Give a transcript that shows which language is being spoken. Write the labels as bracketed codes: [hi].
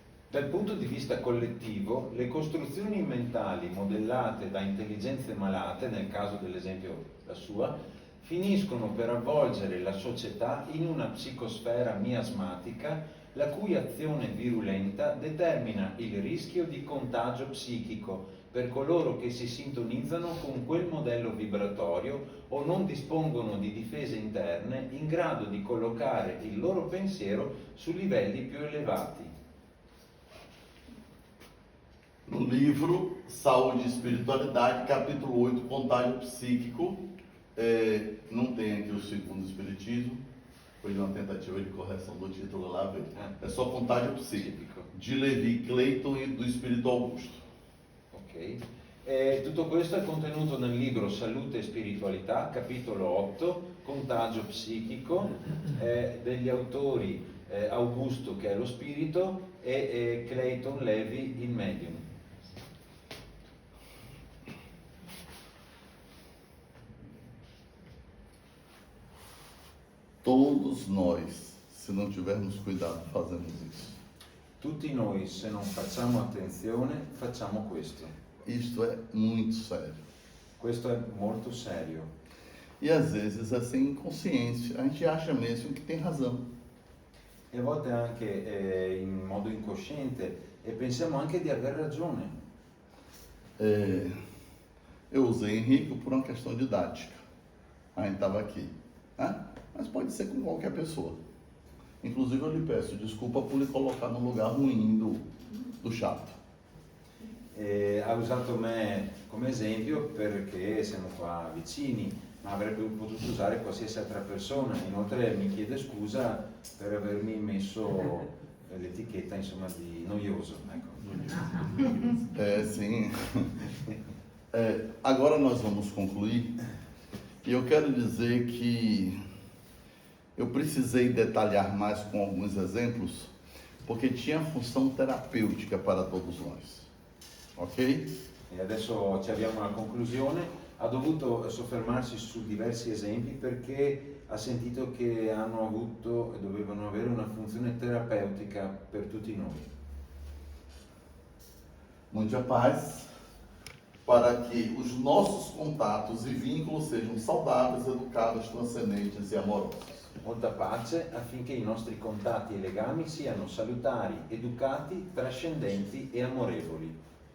[it] Dal punto di vista collettivo, le costruzioni mentali modellate da intelligenze malate, nel caso dell'esempio la sua, finiscono per avvolgere la società in una psicosfera miasmatica la cui azione virulenta determina il rischio di contagio psichico per coloro che si sintonizzano con quel modello vibratorio o non dispongono di difese interne in grado di collocare il loro pensiero su livelli più elevati. [pt] No livro Saúde e Espiritualidade, capítulo 8, Contágio Psíquico, não tem aqui o segundo espiritismo, foi de uma tentativa de correção do título lá, é só Contágio Psíquico, de Levi Clayton e do Espírito Augusto. Ok. [it] Tutto questo è contenuto nel libro Salute e Spiritualità, capitolo 8, Contagio Psichico, degli autori Augusto, che è lo spirito, e Clayton Levi, il medium. [pt] Todos nós, se não tivermos cuidado, fazemos isso. [it] Tutti noi, se non facciamo attenzione, facciamo questo. [pt] Isto é muito sério. [it] Questo è molto serio. [pt] E às vezes é sem inconsciência, a gente acha mesmo que tem razão. [it] E a volte anche in modo incosciente e pensiamo anche di aver ragione. [pt] Eu usei Henrico por uma questão didática. A gente estava aqui, né? Mas pode ser com qualquer pessoa. Inclusive eu lhe peço desculpa por lhe colocar no lugar ruim do chato. [it] Ha usato me come esempio perché siamo qua vicini, ma avrebbe potuto usare qualsiasi altra persona. Inoltre mi chiede scusa per avermi messo l'etichetta, insomma, di noioso. Ecco. [pt] Sim. Agora nós vamos concluir. E eu quero dizer que eu precisei detalhar mais com alguns exemplos, porque tinha função terapêutica para todos nós. Ok? [it] E adesso ci abbiamo alla conclusione. Ha dovuto soffermarsi su diversi esempi perché ha sentito che hanno avuto e dovevano avere una funzione terapeutica per tutti noi. [pt] Muita paz, para que os nossos contatos e vínculos sejam saudáveis, educados, transcendentes e amorosos. [it] Molta pace affinché i nostri contatti e legami siano salutari, educati, trascendenti e amorevoli.